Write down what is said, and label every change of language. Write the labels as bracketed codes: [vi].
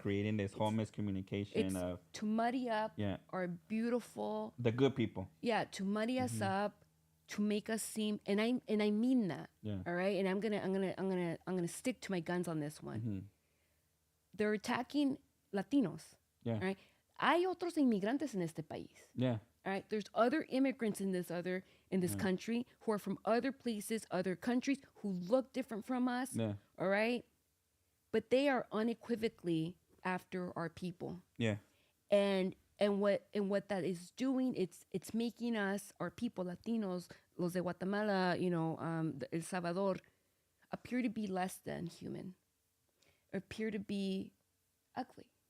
[en] creating this whole miscommunication It's of to muddy up our beautiful, the good people. to muddy us up, to make us seem, and I mean that. Yeah. All right, and I'm gonna stick to my guns on this one. Mm-hmm. They're attacking Latinos. Yeah. All right, [es] hay otros inmigrantes en este país. [en] Yeah. All right, there's other immigrants in this country who are from other places, other countries, who look different from us. Yeah. All right, but they are unequivocally after our people. Yeah. And what that is doing, it's making us, our people, Latinos, [es] los de Guatemala, El Salvador, [en] appear to be less than human, appear to be ugly,